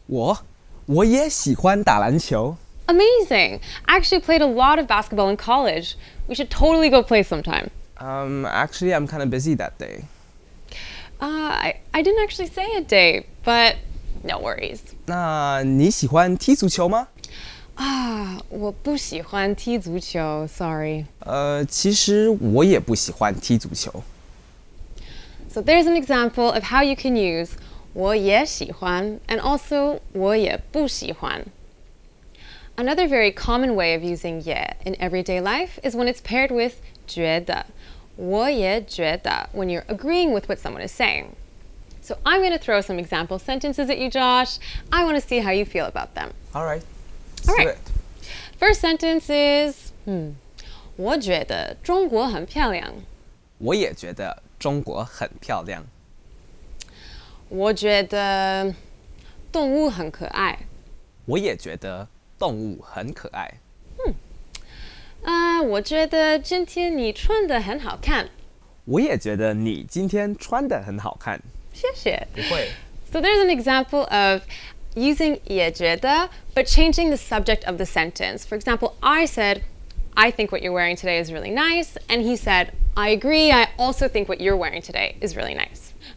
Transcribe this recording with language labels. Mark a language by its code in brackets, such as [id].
[zh] 我也喜欢打篮球。 [en] Amazing! I actually played a lot of basketball in college. We should totally go play sometime. Actually, I'm kind of busy that day. I didn't actually say a date, but no worries. [zh] 那你喜欢踢足球吗？我不喜欢踢足球, sorry. 其实我也不喜欢踢足球。 [en] So there's an example of how you can use [zh] 我也喜欢 [en] and also [zh] 我也不喜欢. [en] Another very common way of using 也 in everyday life is when it's paired with 觉得. [zh] 我也觉得 [en] when you're agreeing with what someone is saying. So I'm going to throw some example sentences at you, Josh. I want to see how you feel about them. All right. All right. First sentence is [zh] 我觉得中国很漂亮. 我也觉得中国很漂亮。我觉得动物很可爱. 我也觉得动物很可爱。我觉得今天你穿得很好看. 我也觉得你今天穿得很好看。谢谢。不会。 [en] So there's an example of using 也觉得 but changing the subject of the sentence. For example, I said, I think what you're wearing today is really nice. And he said, I agree, I also think what you're wearing today is really nice.